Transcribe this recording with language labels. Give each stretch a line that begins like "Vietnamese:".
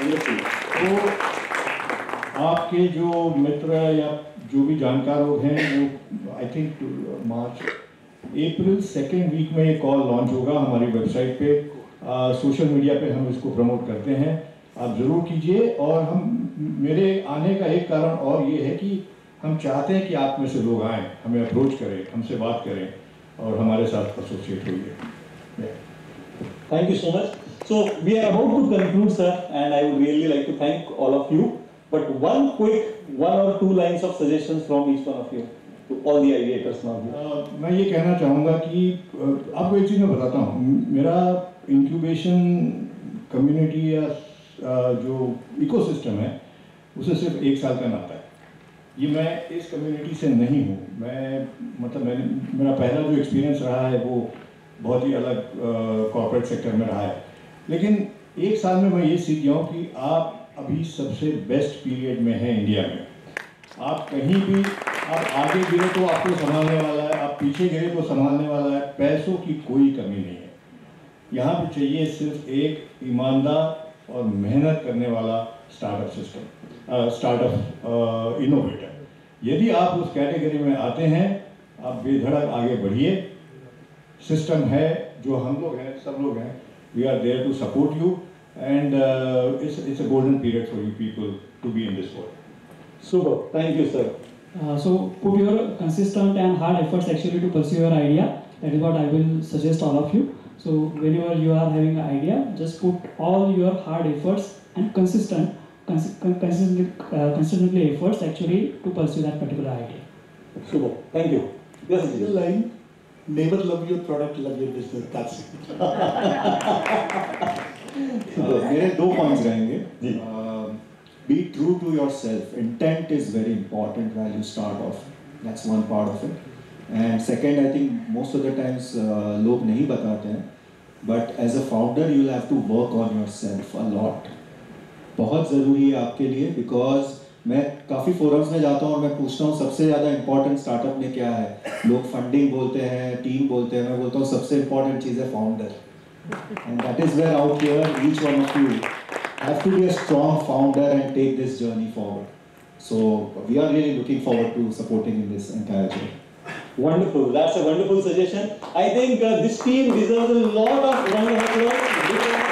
Hindi: तो आपके जो मित्र या जो भी जानकार लोग हैं वो I think April 2nd week में ये कॉल लॉन्च होगा हमारी वेबसाइट पे, सोशल मीडिया पे हम इसको प्रमोट करते हैं. आप ज़रूर कीजिए। और हम मेरे आने का एक कारण और ये है कि हम चाहते हैं कि आप में से लोग आएँ, हमें अप्रोच करें, हमसे बात करें और हमारे साथ एसोसिएट होइए।
English: Thank you so much. So we are about to conclude, sir, and I would really like to thank all of you. But one or two lines of suggestions from each one of you to all the ideators now.
Hindi: मैं ये कहना चाहूँगा कि आपको एक चीज़ मैं बताता हूँ। मेरा इंक्यूबेशन कम्युनिटी या जो इकोसिस्टम है उसे सिर्फ 1 साल का नाता है। ये मैं इस कम्युनिटी से नहीं हूँ। मेरा पहला जो एक्सपीरियंस रहा है वो बहुत ही अलग कॉर्पोरेट सेक्टर में रहा है। लेकिन 1 साल में मैं ये सीख गया हूँ कि आप अभी सबसे बेस्ट पीरियड में हैं इंडिया में। आप कहीं भी, आप आगे गिरे तो आपको संभालने वाला है, आप पीछे गिरे तो संभालने वाला है। पैसों की कोई कमी नहीं है। यहाँ पे चाहिए सिर्फ एक ईमानदार और मेहनत करने वाला स्टार्टअप इनोवेटर। यदि आप उस कैटेगरी में आते हैं, आप बेधड़क आगे बढ़िए। सिस्टम है, जो हम लोग हैं,
English: सब लोग हैं, we are there to support you and it's a golden period for you people to be in this world. Super. Thank you, sir. So put your consistent and hard efforts actually to pursue your idea. That is what I will suggest all of you. So whenever you are having an idea, just put all your hard efforts and consistently efforts actually to pursue that particular idea. Super. Thank you. Yes, The Ajit. line, never love your product, love your business. That's it.
Hindi: मेरे 2 points रहेंगे। जी।
English: Be true to yourself. Intent is very important while you start off. That's one part of it. And second, I think most of the times
Hindi: लोग नहीं बताते हैं,
English: but as a founder you'll have to work on yourself a lot.
Hindi: बहुत ज़रूरी है आपके लिए, because मैं काफ़ी forums में जाता हूँ और मैं पूछता हूँ सबसे ज़्यादा important startup में क्या है। लोग funding बोलते हैं, team बोलते हैं, मैं बोलता हूँ सबसे important चीज़ है founder.
English: And that is where out here each one of you have to be a strong founder and take this journey forward. So we are really looking forward to supporting in this entire journey. Wonderful. That's a wonderful suggestion. I think this team deserves a lot of round of applause.